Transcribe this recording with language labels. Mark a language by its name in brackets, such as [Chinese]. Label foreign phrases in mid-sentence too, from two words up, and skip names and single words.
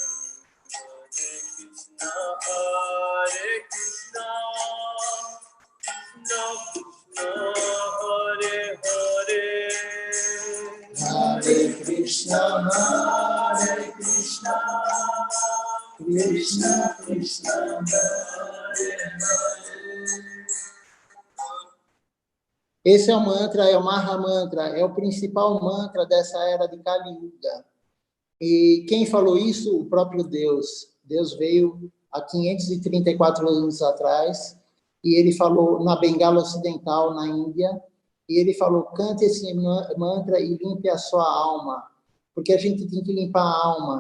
[Portuguese] Hare Krishna, Krishna Krishna, Hare Krishna, Krishna Krishna, Hare Hare. Esse é o mantra, é o Mahamantra, é o principal mantra dessa era de Kali Yuga. E quem falou isso? O próprio Deus. Deus veio há 534 anos atrás e ele falou na Bengala Ocidental, na Índia, e ele falou, cante esse mantra e limpe a sua alma, porque a gente tem que limpar a alma.